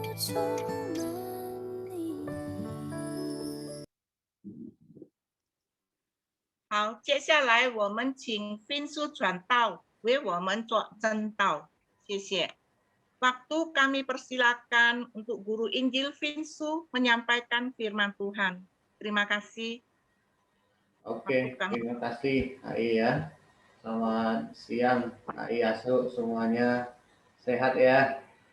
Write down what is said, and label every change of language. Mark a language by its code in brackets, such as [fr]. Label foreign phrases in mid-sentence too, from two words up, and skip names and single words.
[zh] 充满你。好，接下来我们请斌叔传道为我们做真道，谢谢。 [id] Waktu kami persilakan untuk Guru Injil Vinsu menyampaikan firman Tuhan. Terima kasih. Oke, terima kasih AI ya. Selamat siang AI Asu semuanya sehat ya.